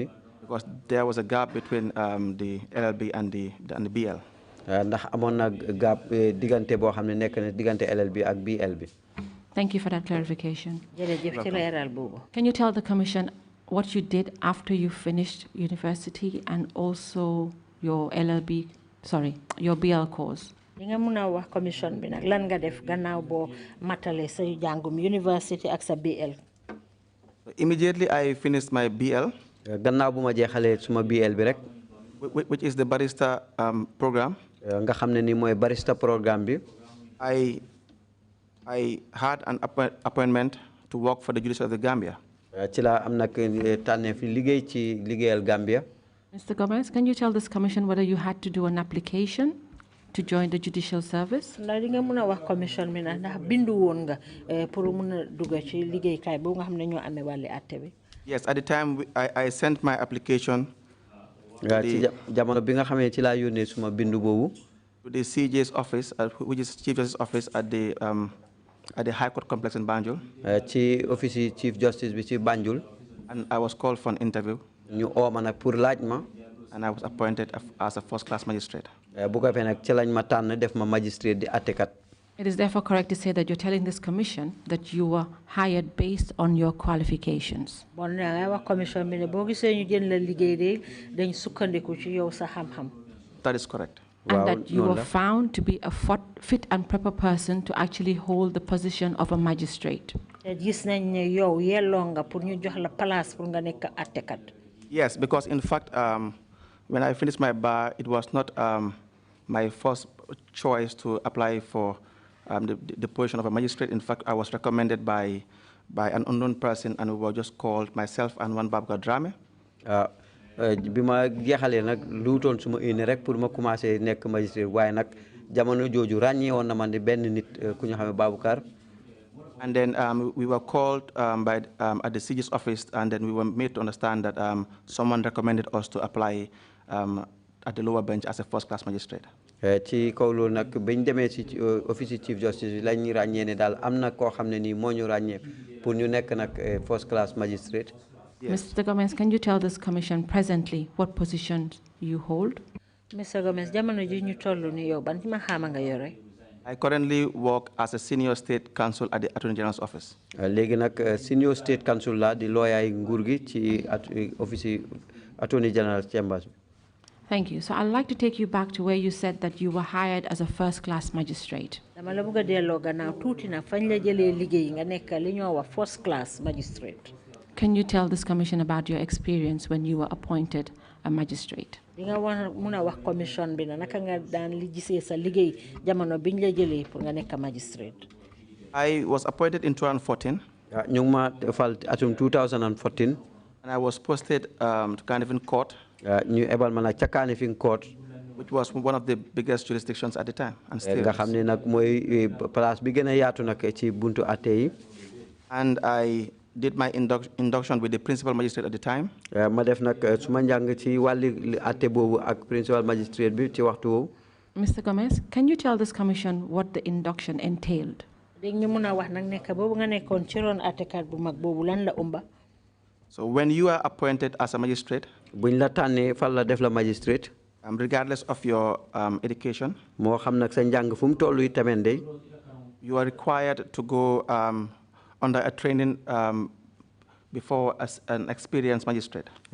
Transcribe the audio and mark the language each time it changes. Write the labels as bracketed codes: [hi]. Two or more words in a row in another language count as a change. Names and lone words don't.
[en] Because there was a gap between the LLB and the BL. [wo] ndax amoon na gap diggante boo xam ne nekk na diggante LLB ak BL bi. [en] Thank you for that clarification. [wo] jërëjëf ci leeral boobu. [en] Can you tell the Commission what you did after you finished university and also your your BL course? [wo] li nga mun a wax commission bi nag lan nga def gannaaw boo matale sa jàngum university ak sa BL. [en] Immediately I finished my BL. [wo] gannaaw bu ma jeexalee suma BL bi rek. [en] which is the barrister program. [wo] nga xam ne ni mooy barrister programme bi. [en] I had an appointment to work for the Judiciary of the Gambia. [wo] ci la am nag tànneef liggéey ci liggéeyal Gambia. [en] Mr. Gomez, can you tell this commission whether you had to do an application to join the judicial service? [wo] ndax li nga mun a wax commission bi ndax bindu woon nga pour mun a dugg ci liggéeykaay boobu nga xam ne ñoo amee wàlli àtte bi. [en] Yes, at the time I sent my application. [wo] ci jamono bi nga xamee ci laa yónnee suma bindu boobu. [en] To the CJ's office, which is Chief Justice's office at the High Court complex in Banjul. [wo] ci [en] office Chief Justice [wo] bi ci Banjul. [en] And I was called for an interview. [wo] ñu oo ma nag pour laaj ma. [en] And I was appointed as a first-class magistrate. [wo] bu ko fee nag ci lañ ma tànn def ma magistrate di àttekat. [en] It is therefore correct to say that you're telling this commission that you were hired based on your qualifications. [wo] Bon nga wax commission bi ne boo gisee ñu jël la liggéey de dañ sukkandiku ci yow sa xam-xam. [en] That is correct. And that you were found to be a fit and proper person to actually hold the position of a magistrate. [wo] Gis nañ ne yow yelloo nga pour ñu jox la place pour nga nekk àttekat. [en] Yes, because in fact, when I finished my bar, it was not my first choice to apply for the position of a magistrate. In fact, I was recommended by an unknown person, and we were just called, myself and one Babga Drame. [wo] bi ma jeexalee nag luutoon suma indi rek pour ma commencé nekk magistrate waaye nag jamono jooju ràññee woon na man di benn nit ku ñu xamee Baboucar. [en] And then we were called at the CJ's office, and then we were made to understand that someone recommended us to apply at the lower bench as a first-class magistrate. [wo] ci kaw loolu nag bañ demee ci [en] office Chief Justice [wo] bi lañ ràññee ne daal am na koo xam ne nii moo ñu ràññee pour ñu nekk nag [en] first-class magistrate. Yes. Mr. Gomez, can you tell this commission presently what positions you hold? Mr. Gomez, [wo] jamono ji ñu tollu ni yow ban ma xama nga yore? [en] I currently work as a senior state counsel at the Attorney General's office. [wo] léegi nag [en] senior state counsel [wo] la di lawyer yi nguur gi ci [en] office Attorney General's chambers. Thank you. So I'd like to take you back to where you said that you were hired as a first-class magistrate. [wo] Dama la bëgg delloo gannaaw tuuti nag fañ la jëlee liggéey nga nekk li ñoo wax [en] first-class magistrate. Can you tell this commission about your experience when you were appointed a magistrate? [wo] Di nga mun a wax commission bi naka nga daan li gisee sa liggéey jamono biñ la jëlee pour nga nekk magistrate. [en] I was appointed in 2014. [wo] ñu ngi ma fal atum 2014. [en] And I was posted to Carnarvon Court. [wo] ñu ebal ma nag ca Carnarvon Court. [en] Which was one of the biggest jurisdictions at the time, and still. [wo] nga xam ne nag mooy place bi gën a yaatu nag ci buntu àtte yi. [en] And I did my induction with the principal magistrate at the time. [wo] ma def nag suma njàng ci wàlli atte boobu ak principal magistrate bi ci waxtu woowu. [en] Mr. Gomez, can you tell this commission what the induction entailed? So when you are appointed as a magistrate, regardless of your education, you are required to go under a training before as an experienced magistrate.